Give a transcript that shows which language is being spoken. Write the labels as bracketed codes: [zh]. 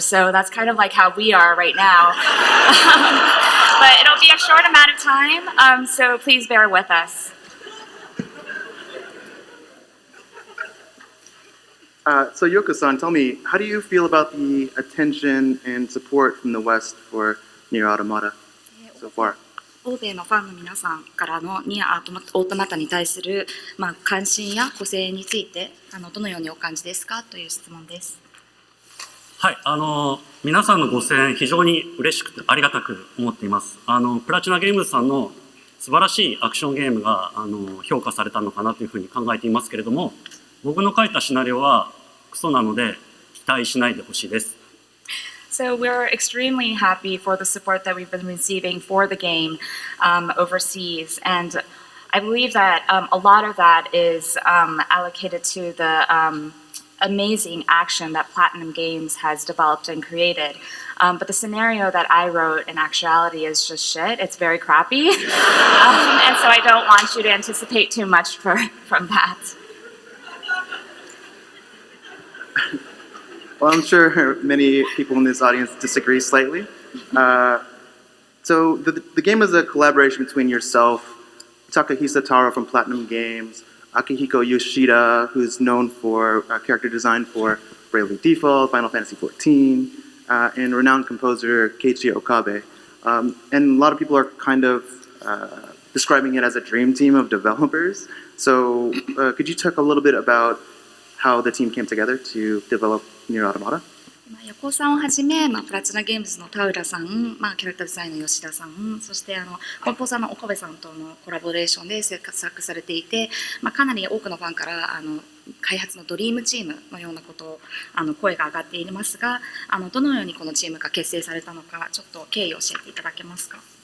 [en] So that's kind of like how we are right now. But it'll be a short amount of time, so please bear with us. So Yoko-san, tell me, how do you feel about the attention and support from the West for NieR Automata so far? [ja] 欧米のファンの皆さんからのNieR Automataに対する関心や個性についてどのようにお感じですかという質問です。はい、皆さんのご声援非常に嬉しくてありがたく思っています。プラチナゲームズさんの素晴らしいアクションゲームが評価されたのかなというふうに考えていますけれども、僕の書いたシナリオはクソなので期待しないでほしいです。 [en] So we're extremely happy for the support that we've been receiving for the game overseas, and I believe that a lot of that is allocated to the amazing action that Platinum Games has developed and created. But the scenario that I wrote in actuality is just shit. It's very crappy, and so I don't want you to anticipate too much from that. Well, I'm sure many people in this audience disagree slightly. So the game is a collaboration between yourself, Takahisa Taro from Platinum Games, Akihiko Yoshida, who's known for character design for Bravely Default, Final Fantasy XIV, and renowned composer Keiichi Okabe. And a lot of people are kind of describing it as a dream team of developers. So could you talk a little bit about how the team came together to develop NieR Automata? [ja] 横尾さんをはじめ、プラチナゲームズの田浦さん、キャラクターデザインの吉田さん、そしてコンポーザーの岡部さんとのコラボレーションで制作されていて、かなり多くのファンから開発のドリームチームのようなことを声が上がっていますが、どのようにこのチームが結成されたのか、ちょっと経緯を教えていただけますか。